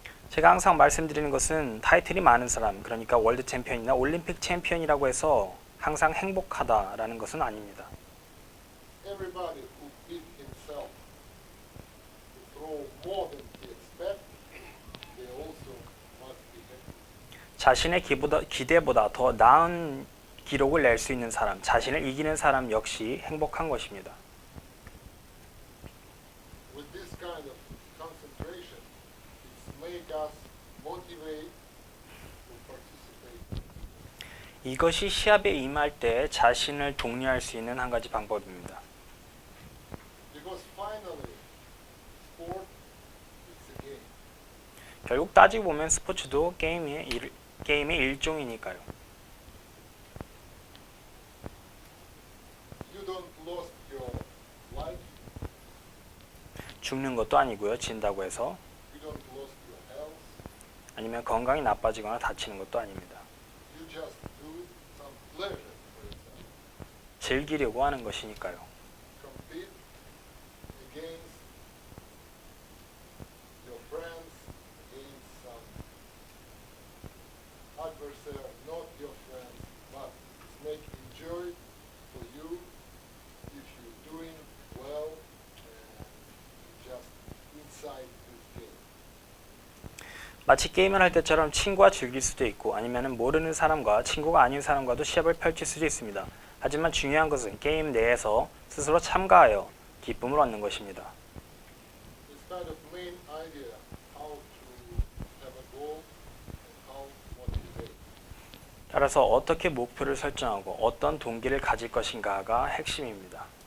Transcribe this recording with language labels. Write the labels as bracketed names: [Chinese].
[Korean] 제가 항상 말씀드리는 것은 타이틀이 많은 사람, 그러니까 월드 챔피언이나 올림픽 챔피언이라고 해서 항상 행복하다라는 것은 아닙니다. [English] Everybody who beat himself to throw more than he expect, they also must be happy. [Korean] 자신의 기대보다 더 나은 기록을 낼 수 있는 사람, 자신을 이기는 사람 역시 행복한 것입니다. [English] With this kind of concentration, it's make us motivate to participate. [Korean] 이것이 시합에 임할 때 자신을 독려할 수 있는 한 가지 방법입니다. [English] Because finally, sport is a game. [Korean] 결국 따지고 보면 스포츠도 게임의 일종이니까요. [English] You don't lose your life, [Korean] 죽는 것도 아니고요. 진다고 해서 [English] you don't lose your health, [Korean] 아니면 건강이 나빠지거나 다치는 것도 아닙니다. [English] you just do some pleasure for yourself. [Korean] 즐기려고 하는 것이니까요. [English] Compete against your friends, against some adversary, not your friends, but it's make enjoy for you if you're doing well and just inside this game. [Korean] 마치 게임을 할 때처럼 친구와 즐길 수도 있고 아니면 모르는 사람과 친구가 아닌 사람과도 시합을 펼칠 수도 있습니다. 하지만 중요한 것은 게임 내에서 스스로 참가하여 기쁨을 얻는 것입니다. [English] It's kind of main idea how to have a goal and how to motivate. [Korean] 따라서 어떻게 목표를 설정하고 어떤 동기를 가질 것인가가 핵심입니다.